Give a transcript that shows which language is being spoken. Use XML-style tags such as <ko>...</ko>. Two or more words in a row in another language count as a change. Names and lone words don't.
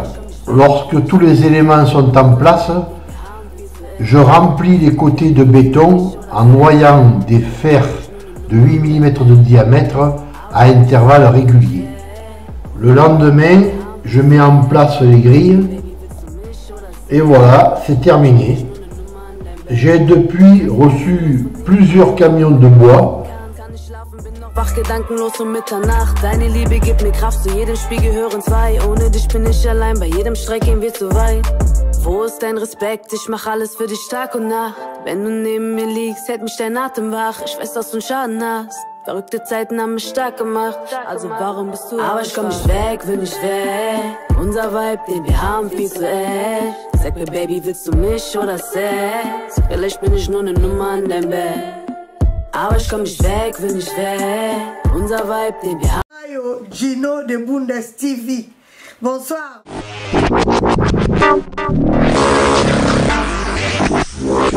<fr>Lorsque tous les éléments sont en place, je remplis les côtés de béton en noyant des fers de 8 mm de diamètre à intervalles réguliers. Le lendemain, je mets en place les grilles et voilà, c'est terminé. J'ai depuis reçu plusieurs camions de bois.</fr> <de>Wach gedankenlos um Mitternacht. Deine Liebe gibt mir Kraft, zu jedem Spiegel hören zwei. Ohne dich bin ich allein, bei jedem Streck gehen wir zu weit. Wo ist dein Respekt? Ich mach alles für dich Tag und Nacht. Wenn du neben mir liegst, hält mich dein Atem wach. Ich weiß, dass du einen Schaden hast. Verrückte Zeiten haben mich stark gemacht. Also warum bist du? Aber ich komm nicht weg, will nicht weg. Unser Vibe, den wir haben, viel zu echt. Sag mir, Baby, willst du mich oder Sex? Vielleicht bin ich nur eine Nummer in deinem Bett. Aber ich komm nicht weg, will nicht weg. Unser Vibe, den wir haben.</de> <fr>Gino de Bundes TV. Bonsoir.</fr>